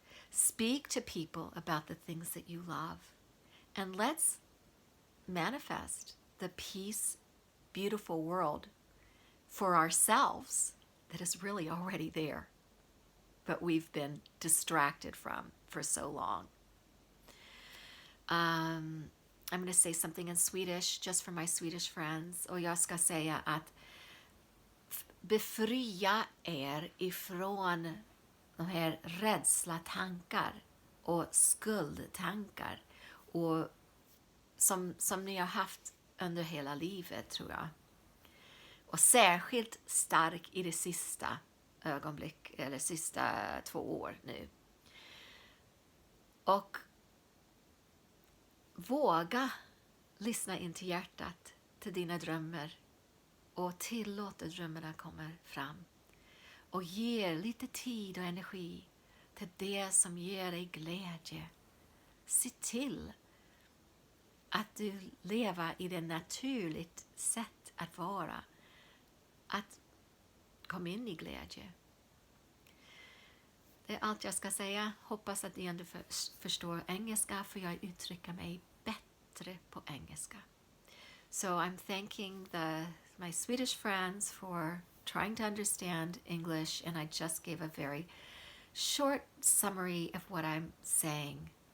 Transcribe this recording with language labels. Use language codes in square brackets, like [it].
[en] Speak to people about the things that you love. And let's manifest the peace, beautiful world for ourselves that is really already there, but we've been distracted from for so long. I'm going to say something in Swedish just for my Swedish friends. [sv] Och jag ska säga att befria ifrån de här rädslatankar och skuldtankar och som ni har haft under hela livet, tror jag. Och särskilt stark i det sista ögonblick, eller sista 2 år nu. Och våga lyssna in till hjärtat, till dina drömmar, och tillåt att drömmarna kommer fram. Och ge lite tid och energi till det som ger dig glädje. Se till att du lever i det naturligt sätt att vara. Att komma in i glädje. Det är allt jag ska säga. Hoppas att ni ändå förstår engelska, för jag uttrycker mig bättre på engelska. [en] So I'm thanking my Swedish friends for trying to understand English, and I just gave a very short summary of what I'm saying.